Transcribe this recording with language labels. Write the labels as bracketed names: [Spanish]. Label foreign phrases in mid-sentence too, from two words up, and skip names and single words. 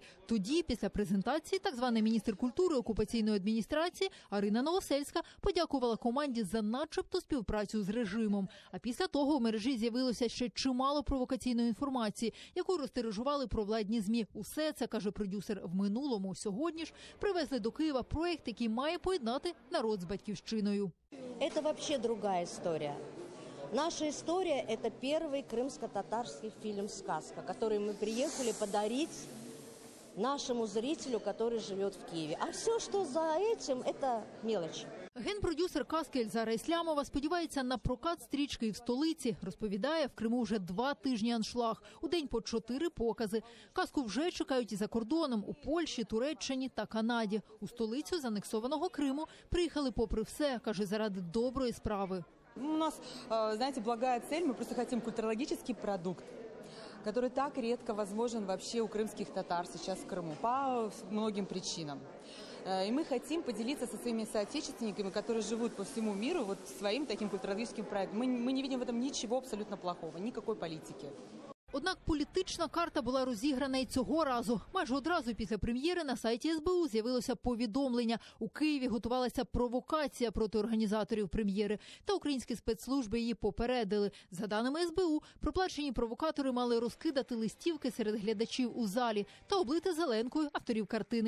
[Ukrainian] Тоді, після презентації, так званий міністр культури окупаційної адміністрації Арина Новосельська подякувала команді за начебто співпрацю з режимом. А після того в мережі з'явилося ще чимало провокаційної інформації, яку розтиражували провладні ЗМІ. Усе це, каже продюсер, в минулому. Сьогодні ж привезли до Києва проєкт, який має поєднати народ з батьківщиною. [Russian] Это вообще другая история. Наша история – это первый крымско-татарский фильм «Сказка», который мы приехали подарить нашему зрителю, который живет в Киеве. А все, что за этим – это мелочи. [Ukrainian] Генпродюсер казки Ельзара Іслямова сподівається на прокат стрічки і в столиці. Розповідає, в Криму вже 2 тижні аншлаг. У день по 4 покази. Казку вже чекають і за кордоном – у Польщі, Туреччині та Канаді. У столицю з анексованого Криму приїхали попри все, каже, заради доброї справи. [Russian] У нас, знаете, благая цель, мы просто хотим культурологический продукт, который так редко возможен вообще у крымских татар сейчас в Крыму по многим причинам. И мы хотим поделиться со своими соотечественниками, которые живут по всему миру, вот своим таким культурологическим проектом. Мы не видим в этом ничего абсолютно плохого, никакой политики. [Ukrainian] Однак політична карта була розіграна і цього разу. Майже одразу після прем'єри на сайті СБУ з'явилося повідомлення. У Києві готувалася провокація проти організаторів прем'єри. Та українські спецслужби її попередили. За даними СБУ, проплачені провокатори мали розкидати листівки серед глядачів у залі та облити зеленкою авторів картини.